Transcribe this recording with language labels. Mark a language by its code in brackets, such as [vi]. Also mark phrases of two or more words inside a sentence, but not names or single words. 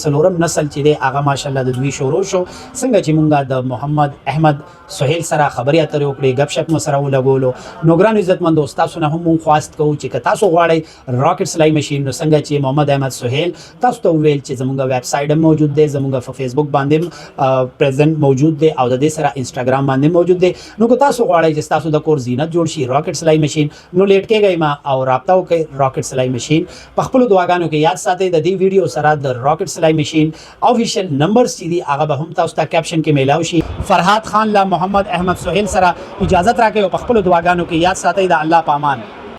[ps] څلورم نسل چې دی هغه ماشاءالله د دوی شروع شو. څنګه چې مونږ د محمد احمد سهیل سره خبرې اترې وکړې, ګپ شپ مو سره ولګولو, نو ګران عزت مندو تاسو نه هم مونږ خواست کوو چې که تاسو غواړئ راکټ سلائی مشین, نو څنګه چې محمد احمد سهیل تاسو ته وویل چې زمونږ ویب سایټ هم موجود دی, زمونږ په فیسبوک باندې پریزنټ موجود دی, او د دې سره انسټاګرام باندې موجود دی. نو که تاسو غواړئ چې تاسو د کور زینت جوړ شي راکټ سلائی مشین, نو لیټ کېږئ ما او رابطه وکړئ راکټ سلائی مشین. په خپلو دعاګانو کې یاد ساتئ د دې ویډیو سره د راکټ سلائی مشین آفیشیل نمبرز چې دي هغه به هم تاسو ته کیپشن کې میلاو شي. فرحات خان لا محمد احمد سهیل سره اجازت راکړئ او په خپلو دعاګانو کې یاد ساتئ د الله په امان.